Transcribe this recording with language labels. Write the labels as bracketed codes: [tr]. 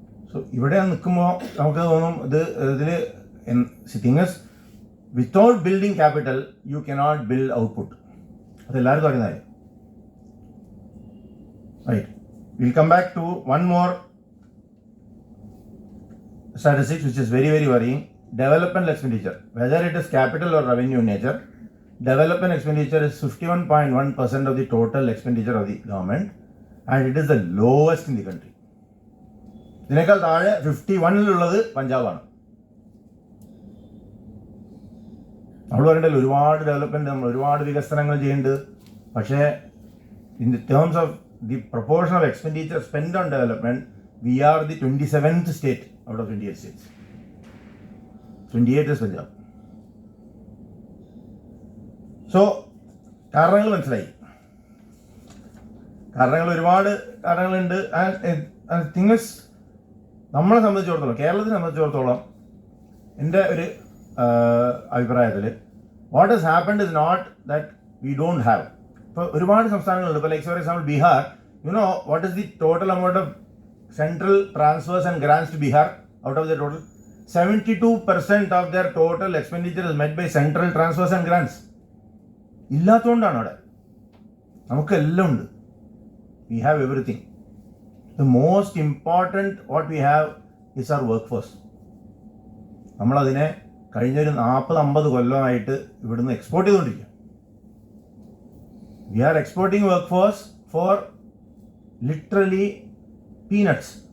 [en] so [ml] ഇവിടെ നിൽക്കുമ്പോൾ നമുക്ക് തോന്നും ഇതിൽ [en] Things without building capital you cannot build output. [ml] അതെല്ലാവർക്കും അറിയുന്ന കാര്യം. [en] Right, will come back to one more statistics which is very very worrying. Development expenditure, whether it is capital or revenue in nature, development expenditure is 51.1% of the total expenditure of the government, and it is the lowest in the country. [ml] ഇതിനേക്കാൾ താഴെ 51-ലുള്ളത് പഞ്ചാബാണ്. നമ്മൾ പറയണ്ടല്ലോ ഒരുപാട് development, നമ്മൾ ഒരുപാട് വികസനങ്ങൾ ചെയ്യുന്നുണ്ട്, പക്ഷേ [en] In the terms of the proportion of expenditure spend on development we are the 27th state out of 28 states. 28 is Punjab. So, [ml] കാരണങ്ങൾ മനസ്സിലായി. കാരണങ്ങൾ ഒരുപാട് കാരണങ്ങളുണ്ട്. [en] and things [ml] നമ്മളെ സംബന്ധിച്ചിടത്തോളം, കേരളത്തിനെ സംബന്ധിച്ചിടത്തോളം എൻ്റെ ഒരു അഭിപ്രായത്തിൽ [en] What has happened is not that we don't have. [ml] ഇപ്പോൾ ഒരുപാട് സംസ്ഥാനങ്ങളുണ്ട്. ഇപ്പോൾ [en] Like for example Bihar, you know what is the total amount of central transfers and grants to Bihar out of the total? 72% of their total expenditure is met by central transfers and grants. [ml] ഇല്ലാത്തതുകൊണ്ടാണ് അവിടെ. നമുക്കെല്ലാം ഉണ്ട്. [en] We have everything. The most important what we have is our workforce. [ml] നമ്മളതിനെ കഴിഞ്ഞൊരു 40-50 കൊല്ലമായിട്ട് ഇവിടുന്ന് export ചെയ്തുകൊണ്ടിരിക്കുക. [en] We are exporting workforce for literally peanuts.